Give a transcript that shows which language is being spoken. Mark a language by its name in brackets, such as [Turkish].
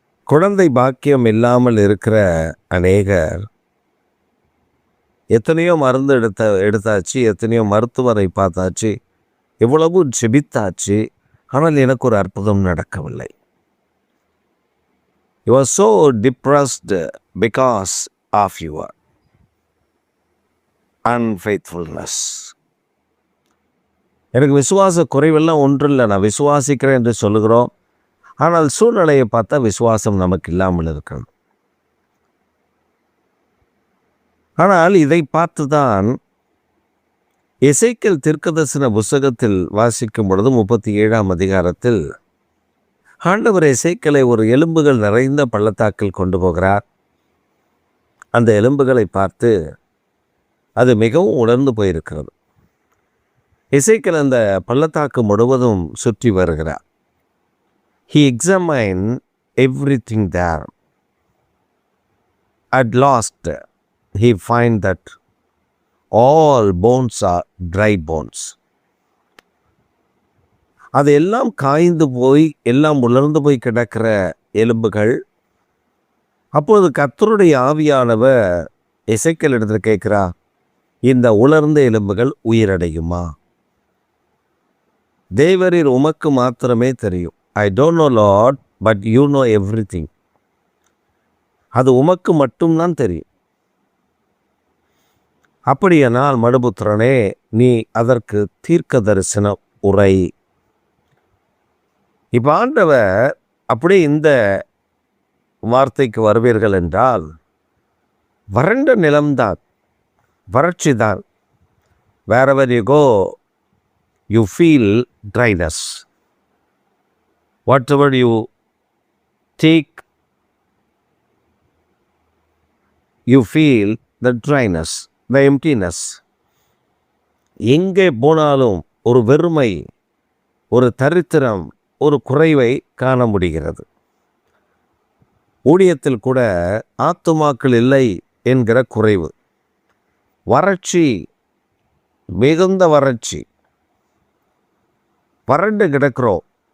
[Tamil] குழந்தை பாக்கியம் இல்லாமல் இருக்கிற அநேகர் எத்தனையோ மருந்து எடுத்தாச்சு, எத்தனையோ மருத்துவரை பார்த்தாச்சு, எவ்வளவு ஜெபித்தாச்சு, ஆனால் எனக்கு ஒரு அற்புதம் நடக்கவில்லை. [English] You are so depressed because of your unfaithfulness. [Tamil] எனக்கு விசுவாச குறைவெல்லாம் ஒன்றும் இல்லை, நான் விசுவாசிக்கிறேன் என்று சொல்லுகிறோம். ஆனால் சூழ்நிலையை பார்த்தா விசுவாசம் நமக்கு இல்லாமல் இருக்கிறது. ஆனால் இதை பார்த்துதான் எசேக்கியேல் தீர்க்கதரிசன புஸ்தகத்தில் வாசிக்கும் பொழுது 37ஆம் அதிகாரத்தில் ஆண்டவர் எசேக்கியேலை ஒரு எலும்புகள் நிறைந்த பள்ளத்தாக்கில் கொண்டு போகிறார். அந்த எலும்புகளை பார்த்து அது மிகவும் உணர்ந்து போயிருக்கிறது. எசேக்கியேல் அந்த பள்ளத்தாக்கு முழுவதும் சுற்றி வருகிறார். [English] He examined everything there. At last, he find that all bones are dry bones. [Tamil] அது எல்லாம் காய்ந்து போய் எல்லாம் உலர்ந்து போய் கிடக்கிற எலும்புகள். அப்போது கர்த்தருடைய ஆவியானவர் எசேக்கியேல் இடத்துல கேட்கிறா, இந்த உலர்ந்த எலும்புகள் உயிரடையுமா? தேவரீர் உமக்கு மாத்திரமே தெரியும். [English] I don't know Lord, but you know everything. [Tamil] அது உமக்கு மட்டும்தான் தெரியும். அப்படியானால் மனுபுத்திரனே, நீ அதற்கு தீர்க்க தரிசனம் உரை. இப்போ ஆண்டவர் அப்படியே இந்த வார்த்தைக்கு வருவீர்கள் என்றால், வறண்ட நிலம்தான், வறட்சி தான். [English] wherever you go, you feel dryness. Whatever you take, you feel the dryness, the emptiness. [Tamil] எங்கே போனாலும் ஒரு வெறுமை, ஒரு தரித்திரம், ஒரு குறைவை காண முடிகிறது. ஊழியத்தில் கூட ஆத்துமாக்கள் இல்லை என்கிற குறைவு, வறட்சி, மிகுந்த வறட்சி, வறண்டு கிடக்கிறோம்.